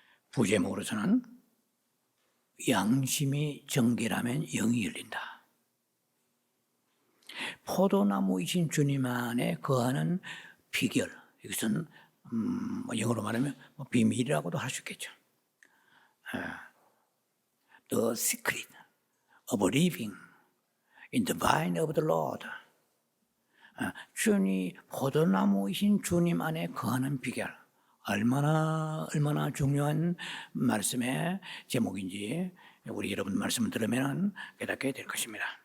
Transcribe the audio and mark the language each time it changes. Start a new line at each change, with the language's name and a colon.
Korean: 부제목으로서는 양심이 정결하면 영이 열린다. 포도나무이신 주님 안에 거하는 비결, 이것은 영어로 말하면 비밀이라고도 할 수 있겠죠.
English: The secret of living in the vine of the Lord.
Korean: 주님, 포도나무이신 주님 안에 거하는 비결. 얼마나 중요한 말씀의 제목인지 우리 여러분 말씀을 들으면 깨닫게 될 것입니다.